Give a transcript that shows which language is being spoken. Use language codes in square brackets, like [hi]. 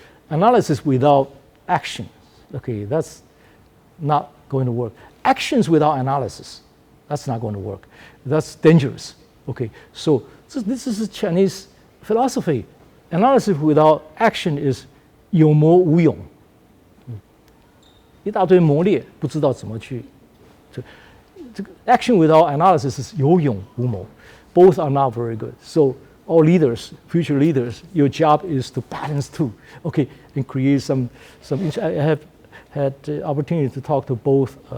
[en] Analysis without action, okay, that's not going to work. Actions without analysis, that's not going to work. That's dangerous. Okay, so this is a Chinese philosophy. Analysis without action is [zh] 有谋无勇。一大堆谋略，不知道怎么去。这个 [en] action without analysis is [zh] 有勇无谋。 [en] Both are not very good. So all leaders, future leaders, your job is to balance two. Okay, and create some. I have had the opportunity to talk to both